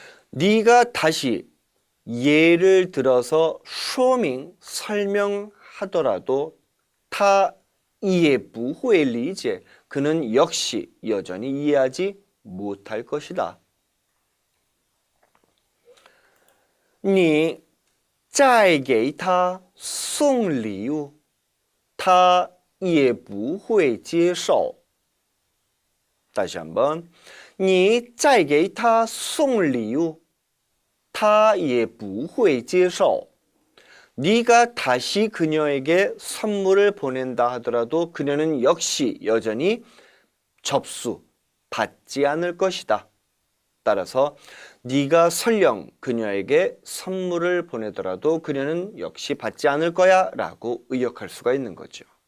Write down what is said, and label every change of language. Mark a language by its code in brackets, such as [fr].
[ko] 네가 다시 예를 들어서 说明 설명하더라도 [zh] 他也不会理解 [ko] 그는 역시 여전히 이해하지 못할 것이다. [zh] 你再给他送礼物，他也不会接受。 [ko] 다시 한번. [zh] 你再给他送礼物，他也不会接受. [ko] 네가 다시 그녀에게 선물을 보낸다 하더라도 그녀는 역시 여전히 접수, 받지 않을 것이다. 따라서 네가 설령 그녀에게 선물을 보내더라도 그녀는 역시 받지 않을 거야 라고 의역할 수가 있는 거죠.